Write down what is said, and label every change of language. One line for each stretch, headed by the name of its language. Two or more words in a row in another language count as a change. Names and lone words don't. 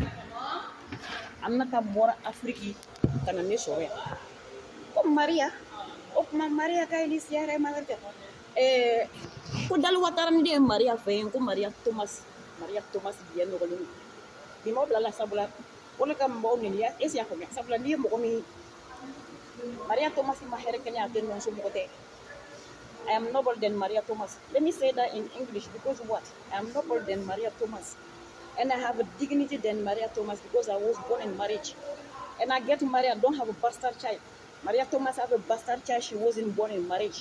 Bambara: Aminata bɔra Afiriki ka na ne sɔrɔ yan ko Maria o kuma Maria ka Elise yɛrɛ ma kɛ ko Daluwa taara ni den ye Maria fɛ yen ko Maria Thomas biɲɛ nɔgɔlen don bi m'aw bila la sabula o le ka mɔgɔw ɲininka
French: est-ce que
Bambara: y'a faamuya sabula n'i ye mɔgɔ min Maria Thomas ma hɛrɛ kɛnɛ a tɛ nɔnso mɔgɔ tɛ
English: I am noble than Maria Thomas. Let me say that in English because what? I am noble than Maria Thomas. And I have a dignity than Maria Thomas because I was born in marriage. And I get married, I don't have a bastard child. Maria Thomas have a bastard child, she wasn't born in marriage.